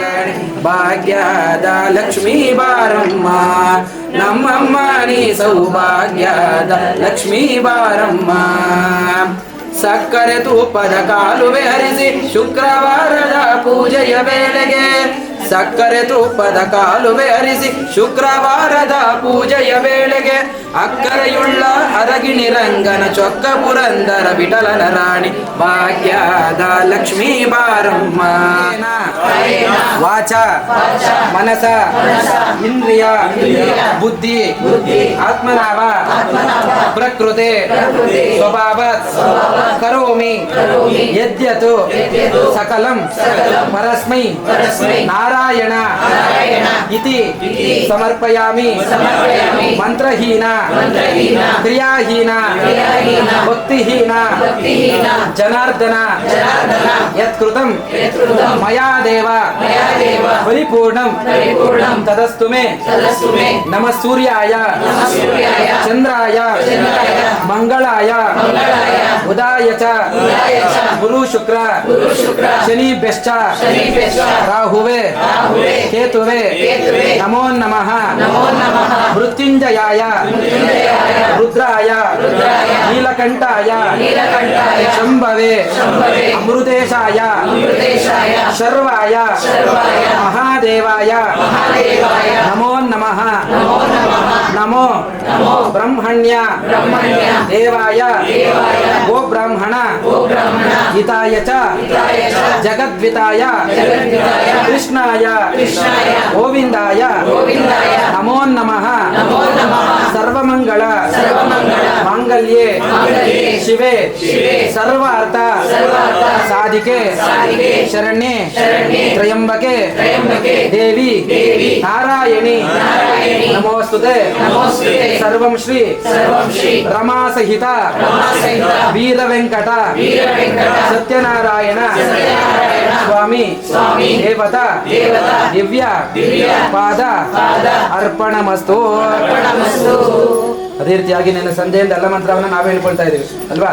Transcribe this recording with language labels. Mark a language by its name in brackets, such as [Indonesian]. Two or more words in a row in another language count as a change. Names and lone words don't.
[Kannada] ಭಾಗ್ಯದ ಲಕ್ಷ್ಮೀ ಬಾರಮ್ಮ ನಮ್ಮಮ್ಮ ನೀ ಸೌಭಾಗ್ಯದ ಲಕ್ಷ್ಮೀ ಬಾರಮ್ಮ ಸಕ್ಕರೆ ತೂಪದ ಕಾಲುವೆ ಹರಿಸಿ ಶುಕ್ರವಾರದ ಪೂಜೆಯ ವೇಳೆಗೆ ಸಕ್ಕರೆ ತೂಪದ ಕಾಲುವೆ ಹರಿಸಿ ಶುಕ್ರವಾರದ ಪೂಜೆಯ ವೇಳೆಗೆ ಅಕ್ಕರೆಯುಳ್ಳ ಅರಗಿಣಿ ರಂಗನ ಚೊಕ್ಕ ಪುರಂದರ ವಿಠಲನ ರಾಣಿ ಭಾಗ್ಯದ ಲಕ್ಷ್ಮೀ ಬಾರಮ್ಮ [Sanskrit] ವಾಚ ಮನಸ ಇಂದ್ರಿಯ ಬುದ್ಧಿ ಆತ್ಮನಾವ ಪ್ರಕೃತಿ ಸ್ವಭಾವತ್ ಕರೋಮಿ ಯದ್ಯತು ಸಕಲಂ ಪರಸ್ಮೈ ನಾರಾಯಣ ಇತಿ ಸಮರ್ಪಯಾಮಿ ಮಂತ್ರಹೀನ ಕ್ರಿಯಾಹೀನ ಭಕ್ತಿಹೀನ ಜನಾರ್ದನ ಯತ್ಕೃತಂ ಮಯಾ ದೇವ ಪರಿಪೂರ್ಣಂ ತದಸ್ತು ಮೇ ನಮಃ ಸೂರ್ಯಾಯ ಚಂದ್ರಾಯ ಮಂಗಳಾಯ ಉದಾಯ ಚ ಗುರು ಶುಕ್ರ ಶನಿಭ್ಯಶ್ಚ ರಾಹುವೆ ಕೇತುವೆ ನಮೋ ನಮಃ ಮೃತ್ಯುಂಜಯಾಯ ರುದ್ರಾಯ ನೀಲಕಂಠಾಯ ಶಂಭವೆ ಅಮೃತೇಶಾಯ ಶರ್ವಾಯ ಮಹಾದೇವಾಯ ನಮೋ ನಮಃ ನಮೋ ಬ್ರಹ್ಮಣ್ಯ ದೇವಾಯ ಗೋಬ್ರಾಹ್ಮಣ ಹಿತಾಯ ಚ ಜಗದ್ವಿತಾಯ ಕೃಷ್ಣಾಯ ಗೋವಿಂದಾಯ ನಮೋ ನಮಃ ಸರ್ವಮಂಗಳ ಮಾಂಗಲ್ಯೆ ಶಿವೆ ಸರ್ವಾರ್ಥ ಸಾಧಿಕೆ ಶರಣ್ಯೆ ತ್ರಯಂಬಕೆ ದೇವಿ ನಾರಾಯಣಿ ನಮೋಸ್ತುತೆ ಸರ್ವಂ ಶ್ರೀ ರಮಾ ಸಹಿತ ವೀರ ವೆಂಕಟ ಸತ್ಯನಾರಾಯಣ ಸ್ವಾಮಿ ದೇವತಾ ದಿವ್ಯ ಪಾದ ಅರ್ಪಣಮಸ್ತು. [Kannada] ಅದೇ ರೀತಿಯಾಗಿ ನನ್ನ ಸಂಜೆಯಿಂದ ಎಲ್ಲ ಮಂತ್ರವನ್ನು ನಾವೇ ಹೇಳ್ಕೊಳ್ತಾ ಇದೀವಿ ಅಲ್ವಾ.